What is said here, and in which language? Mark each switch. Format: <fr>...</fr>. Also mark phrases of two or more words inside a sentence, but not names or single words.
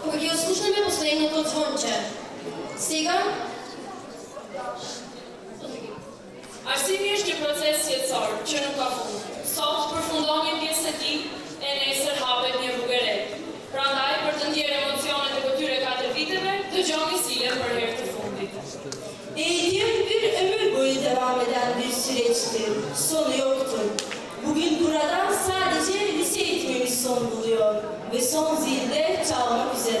<mk>Сега</mk> <sq>Arsimi është një proces jetësor që nuk ka fund. Sot përfundon një pjesë e tij e nesër hapet një rrugë e re. Prandaj, për të ndjerë emocionet e këtyre 4 viteve, dëgjoni Silën për herë të fundit.</sq> <tr>Eğitim bir ömür boyu devam eden bir süreçtir. Sonu yoktur. Bugün burada sadece lise eğitimimiz son buluyor ve son zilde çalmak</tr>